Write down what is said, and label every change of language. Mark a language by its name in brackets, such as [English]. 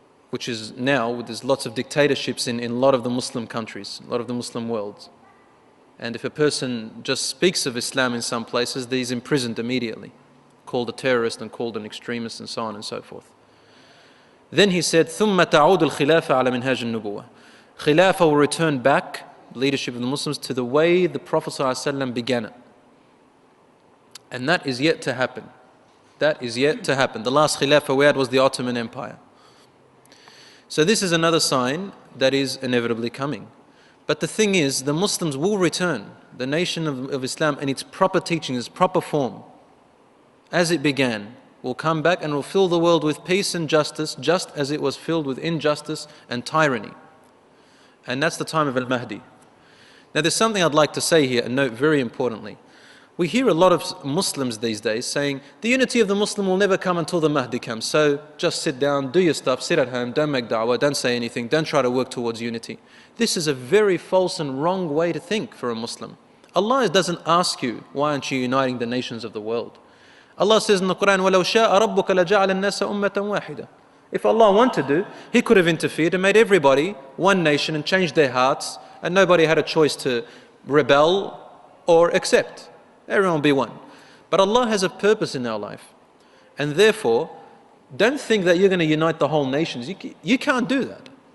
[English] which is now, there's lots of dictatorships in a lot of the Muslim countries, a lot of the Muslim world. And if a person just speaks of Islam in some places, he's imprisoned immediately, called a terrorist and called an extremist and so on and so forth. Then he said, [Arabic] ثُمَّ تَعُودُ الْخِلَافَةَ عَلَى مِنْهَاجِ النُّبُوَّةِ. [English] Khilafah will return back, leadership of the Muslims, to the way the Prophet ﷺ began it. And that is yet to happen. That is yet to happen. The last Khilafah we had was the Ottoman Empire. So this is another sign that is inevitably coming. But the thing is, the Muslims will return, the nation of Islam in its proper teaching, its proper form, as it began, will come back and will fill the world with peace and justice, just as it was filled with injustice and tyranny. And that's the time of Al-Mahdi. Now there's something I'd like to say here and note very importantly. We hear a lot of Muslims these days saying, the unity of the Muslim will never come until the Mahdi comes. So just sit down, do your stuff, sit at home, don't make da'wah, don't say anything, don't try to work towards unity. This is a very false and wrong way to think for a Muslim. Allah doesn't ask you, why aren't you uniting the nations of the world? Allah says in the Quran, [Arabic] وَلَوْ شَاءَ رَبُّكَ لَجَعَلَ النَّاسَ أُمَّةً وَاحِدًا. [English] If Allah wanted to, He could have interfered and made everybody one nation and changed their hearts, and nobody had a choice to rebel or accept. Everyone will be one. But Allah has a purpose in our life. And therefore, don't think that you're going to unite the whole nations. You can't do that.